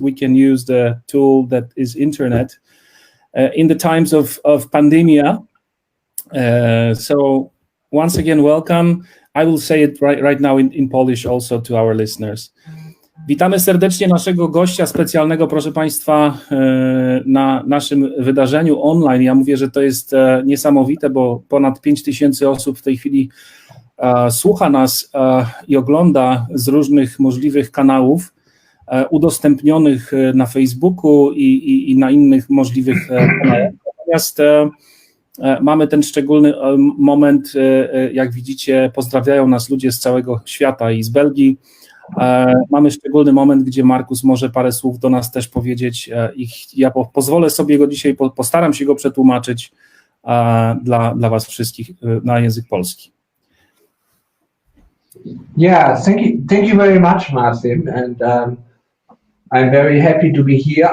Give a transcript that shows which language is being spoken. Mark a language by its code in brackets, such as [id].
[en] We can use the tool that is internet in the times of pandemia. So once again, welcome. I will say it right now in Polish also to our listeners. [pl] Witamy serdecznie naszego gościa specjalnego, proszę Państwa, na naszym wydarzeniu online. Ja mówię, że to jest niesamowite, bo ponad 5000 osób w tej chwili słucha nas i ogląda z różnych możliwych kanałów udostępnionych na Facebooku i na innych możliwych kanałach. Natomiast mamy ten szczególny moment, jak widzicie, pozdrawiają nas ludzie z całego świata i z Belgii. Mamy szczególny moment, gdzie Markus może parę słów do nas też powiedzieć. Ja pozwolę sobie go dzisiaj, postaram się go przetłumaczyć dla was wszystkich na język polski. [en] Yeah, thank you very much, Martin, and I'm very happy to be here.